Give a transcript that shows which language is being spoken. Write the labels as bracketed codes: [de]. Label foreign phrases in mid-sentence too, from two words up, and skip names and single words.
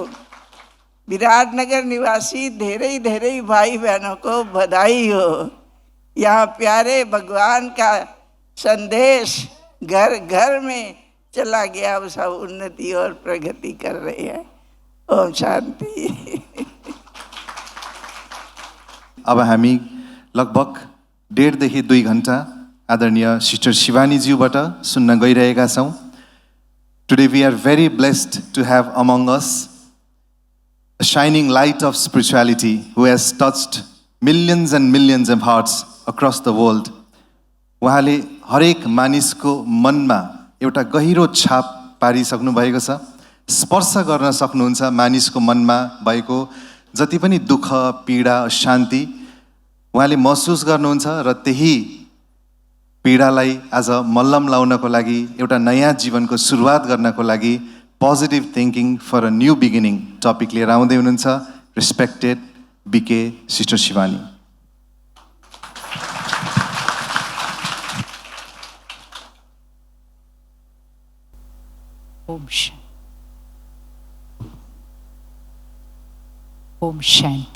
[hi] विराटनगर निवासी धीरे धीरे भाई बहनों को बधाई हो। यहाँ प्यारे भगवान का संदेश घर घर में चला गया, वो सब उन्नति और प्रगति कर रहे हैं। ओम शांति। [ne] अब हामी लगभग 1.5 2 घण्टा आदरणीय सिस्टर शिवानीज्यूबाट सुन्न गइरहेका छौँ। [en] Today we are very blessed to have among us a shining light of spirituality who has touched millions and millions of hearts across the world. [ne] उहाँले हरेक मानिसको मनमा एउटा गहिरो छाप पारिसक्नु भएको छ। स्पर्श गर्न सक्नुहुन्छ मानिसको मनमा भएको जति पनि दुःख, पीडा, शान्ति उहाँले महसुस गर्नुहुन्छ, र त्यही पीडालाई आज मल्लम लाउनको लागि, एउटा नयाँ जीवनको सुरुवात गर्नको लागि [en] Positive Thinking for a New Beginning [ne] टपिक लिएर आउँदै हुनुहुन्छ रेस्पेक्टेड बीके सिस्टर शिवानी। [hi] ओम शांति।